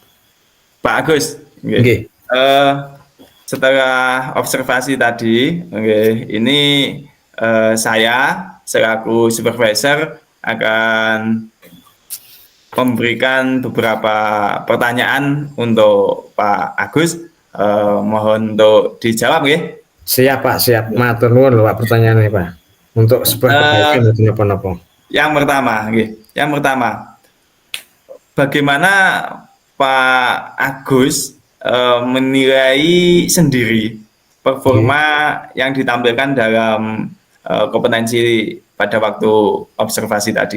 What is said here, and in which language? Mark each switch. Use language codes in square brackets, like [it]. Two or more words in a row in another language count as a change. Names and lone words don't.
[id] Pak Agus, setelah observasi tadi, ini saya selaku supervisor akan memberikan beberapa pertanyaan untuk Pak Agus. Mohon untuk dijawab, nggih. Siap, Pak, siap. [jv] Matur nuwun [id] lho, Pak, pertanyaannya, Pak. Untuk sebuah kebaikan atau napa-napa. Yang pertama, bagaimana Pak Agus menilai sendiri performa yang ditampilkan dalam kompetensi pada waktu observasi tadi.